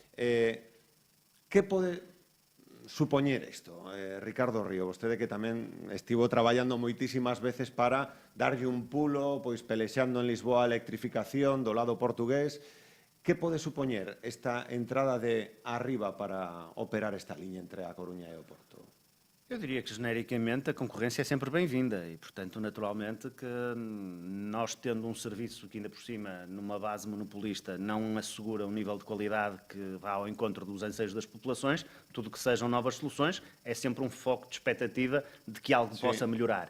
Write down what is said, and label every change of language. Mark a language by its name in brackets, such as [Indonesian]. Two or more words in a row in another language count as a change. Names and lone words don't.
[Galician] Que pode supoñer isto, Ricardo Río? Vostede que tamén estivo traballando moitísimas veces para darlle un pulo, pois pelexando en Lisboa a electrificación do lado portugués. Que pode supoñer esta entrada de Arriba para operar esta liña entre A Coruña e Oporto? [Portuguese] Eu diria que, genericamente, a concorrência é sempre bem-vinda e, portanto, naturalmente, que nós tendo um serviço que, ainda por cima, numa base monopolista, não assegura um nível de qualidade que vá ao encontro dos anseios das populações, tudo que sejam novas soluções, é sempre um foco de expectativa de que algo possa melhorar.